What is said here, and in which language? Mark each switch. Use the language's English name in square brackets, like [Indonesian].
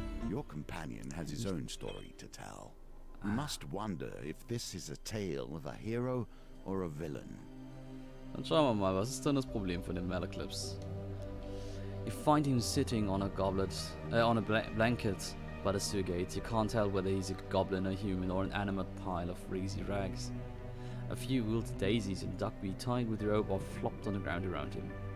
[English] Your companion has his own story to tell. You must wonder if this is a tale of a hero or a villain. [German] Dann schauen wir mal, was ist denn das Problem von den Malaclips? [English] You find him sitting on a blanket by the sewer gate. You can't tell whether he's a goblin, a human, or an animate pile of greasy rags. A few wilted daisies and duckweed tied with rope are flopped on the ground around him.